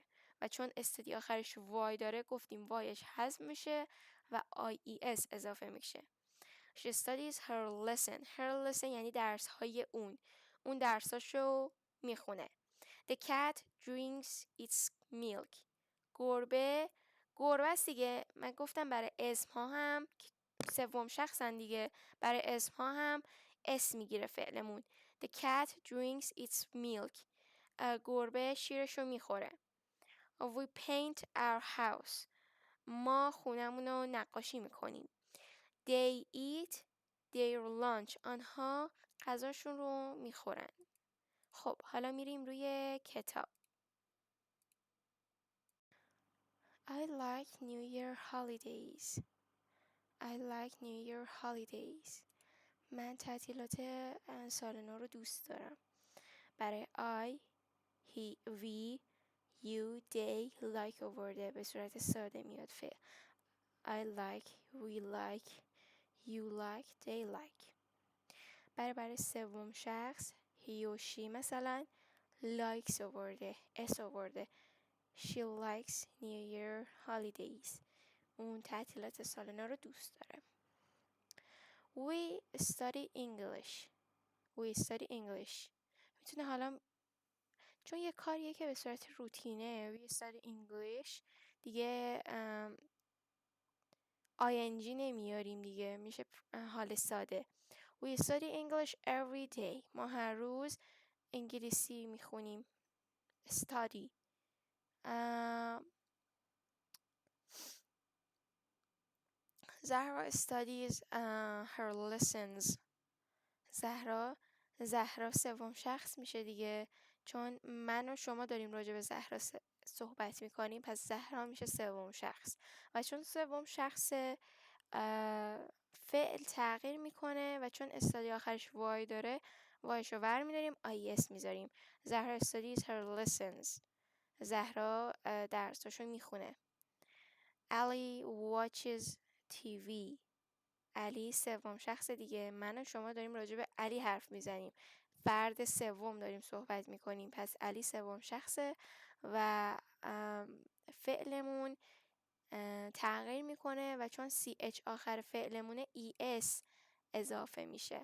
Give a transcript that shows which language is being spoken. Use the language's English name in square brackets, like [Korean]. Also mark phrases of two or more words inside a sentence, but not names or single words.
[Persian] و چون study آخرش وای داره گفتیم وایش حذف میشه و ies اضافه میشه. [English] She studies her lesson. Her lesson [Persian] یعنی درس های اون. اون درساشو میخونه. [English] The cat drinks its milk. [Persian] گربه است دیگه. من گفتم برای اسم ها هم سوم شخصن دیگه. برای اسم ها هم اسم میگیره فعلمون. [English] The cat drinks its milk. [Persian] گربه شیرشو میخوره. [English] We paint our house. [Persian] ما خونمون رو نقاشی میکنیم. [English] They eat their lunch. [Persian] آنها غذاشون رو میخورن. خب حالا میریم روی کتاب. [English] I like New Year holidays. I like New Year holidays. [Persian] من تعطیلات سال نو رو دوست دارم. برای [English] I, he, we, you, they, like [Persian] آورده به صورت ساده میاد فعل. [English] I like, we like, you like, they like. [Persian] برای سوم شخص he و she مثلا likes آورده اس آورده. [English] She likes New Year holidays. [Persian] اون تعطیلات سال نو رو دوست داره. [English] We study English. We study English. [Persian] میتونه حالا چون یه کاریه که به صورت روتینه [English] We study English [Persian] دیگه ing نمیاریم دیگه میشه حال ساده. [English] We study English every day. [Persian] ما هر روز انگلیسی میخونیم. [English] Study. Zahra studies her lessons. [Persian] زهرا سوم شخص میشه دیگه چون من و شما داریم راجع به زهرا صحبت میکنیم پس زهرا میشه سوم شخص و چون سوم شخص فعل تغییر میکنه و چون استادی آخرش وای داره وایش رو ور میداریم is میذاریم. [English] زهرا studies her lessons. [Persian] زهرا درساشو میخونه. [English] Ali watches TV. [Persian] علی سوم شخص دیگه من و شما داریم راجع به علی حرف میزنیم. فرد سوم داریم صحبت میکنیم پس علی سوم شخصه و فعلمون تغییر میکنه و چون ch آخر فعلمونه es اضافه میشه.